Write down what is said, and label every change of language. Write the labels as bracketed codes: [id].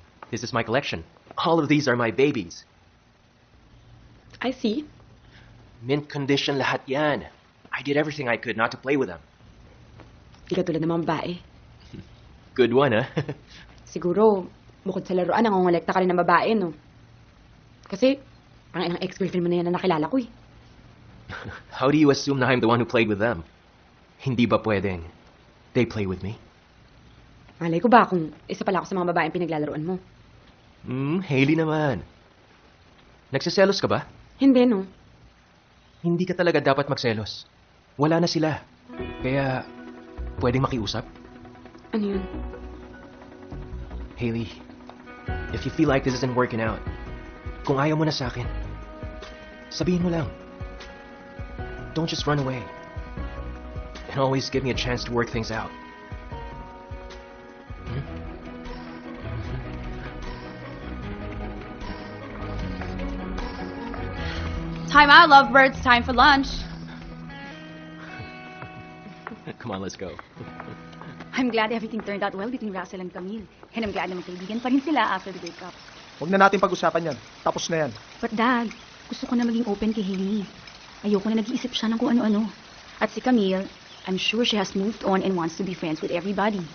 [en] This is my collection. All of these are my babies. I see. Mint condition [tl] lahat yan. [en] I did everything I could not to play with them. [tl] Di ka tulad ng mga babae. [en] Good one, huh? [tl] Siguro, bukod sa laruan, nangongolekta ka rin ng babae, no? Kasi, ang ilang ex-girlfriend mo na yan na nakilala ko, eh. [en] How do you assume na I'm the one who played with them? [tl] Hindi ba pwedeng [en] they play with me? [tl] Malay ko ba kung isa pala ako sa mga babaeng pinaglalaroan mo? Hailey naman. Nagsiselos ka ba? Hindi, no? Hindi ka talaga dapat magselos. Wala na sila. Kaya, pwedeng makiusap? Ano yun? [en] Hailey, if you feel like this isn't working out, [tl] kung ayaw mo na sa akin, sabihin mo lang. [en] Don't just run away. And always give me a chance to work things out. Time out, lovebirds. Time for lunch. Come on, let's go. I'm glad everything turned out well between Russell and Camille. And I'm glad [tl] na magkaibigan pa rin sila [en] after the breakup. [tl] Huwag na natin pag-usapan yan. Tapos na yan. [en] But [tl] Dad, gusto ko na maging open kay Hailey. Ayoko na nag-iisip siya ng kung ano-ano. At si [en] Camille, I'm sure she has moved on and wants to be friends with everybody.